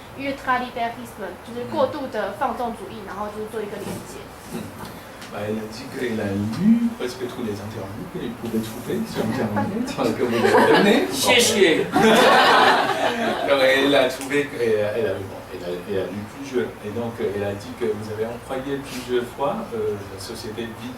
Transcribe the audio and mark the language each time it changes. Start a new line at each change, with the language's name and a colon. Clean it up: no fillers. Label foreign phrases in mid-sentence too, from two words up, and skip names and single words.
Chinese: ultralibéralisme，就是过度的放纵主义，然后就是做一个连接。
French: Elle a dit qu'elle a lu presque tous les interviews qu'elle pouvait trouver sur Internet, que vous avez donné. Donc elle a trouvé qu'elle a lu plusieurs. Et donc elle a dit que vous avez employé plusieurs fois la société vide.